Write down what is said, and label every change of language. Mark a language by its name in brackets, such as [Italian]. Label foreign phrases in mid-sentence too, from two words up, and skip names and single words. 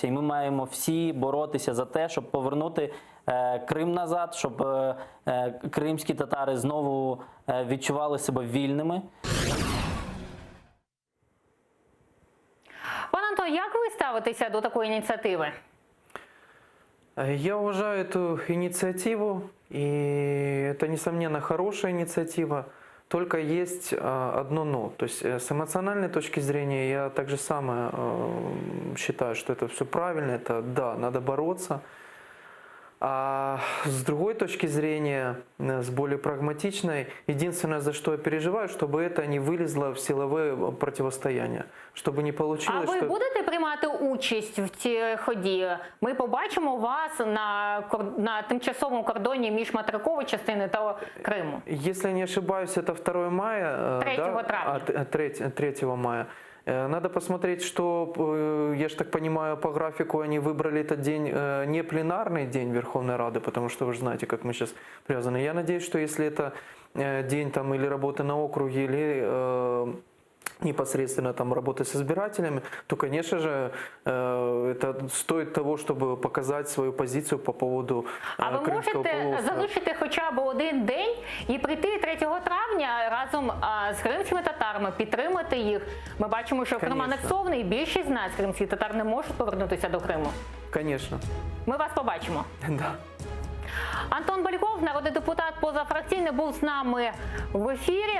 [Ukrainian] І ми маємо всі боротися за те, щоб повернути Крим назад, щоб кримські татари знову відчували себе вільними. Пан Антон, як ви ставитеся до такої ініціативи? [Russian] Я уважаю эту инициативу, и это, несомненно, хорошая инициатива, только есть одно «но». То есть с эмоциональной точки зрения я так же самое считаю, что это все правильно, это да, надо бороться. А с другой точки зрения, с более прагматичной, единственное, за что я переживаю, чтобы это не вылезло в силовое противостояние. Чтобы не получилось, [Ukrainian] А ви будете приймати участь в цій ході? Ми побачимо вас на тимчасовому кордоні між материковою частиною та Криму. [Russian] Если не ошибаюсь, это 2 мая. [Ukrainian] 3 травня. [Russian] 3 мая. Надо посмотреть, что, я же так понимаю, по графику они выбрали этот день, не пленарный день Верховной Рады, потому что вы же знаете, как мы сейчас привязаны. Я надеюсь, что если это день там или работы на округе, или непосредственно там работы с избирателями, то, конечно же, это стоит того, чтобы показать свою позицию по поводу Кримського полуострова. [Ukrainian] А ви можете залишити хоча б один день і прийти 3 травня разом з кримськими татарами, підтримати їх? Ми бачимо, що Крим анексований, більшість з нас, кримських татар, не можуть повернутися до Криму. Звісно. Ми вас побачимо. [Russian] Да. [Ukrainian] Антон Бальков, народний депутат позафракційний, був з нами в ефірі.